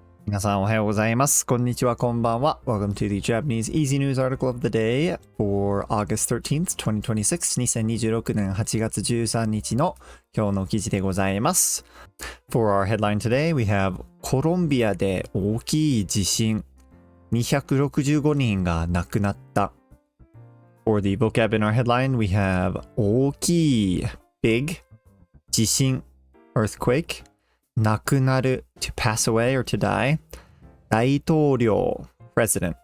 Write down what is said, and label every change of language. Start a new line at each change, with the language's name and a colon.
Japanese: 皆さんおはようございます。こんにちは、こんばんは。
English: Welcome to the Japanese Easy News Article of the Day for August 13th, 2026.
Japanese: 2026年8月13日の今日の記事でございます。
English: For our headline today, we have
Japanese: コロンビアで大きい地震。 265人が亡くなった。
English: For the vocab in our headline, we have 大きい big 地震 earthquake 亡くなる to pass away or to die 大統領 president.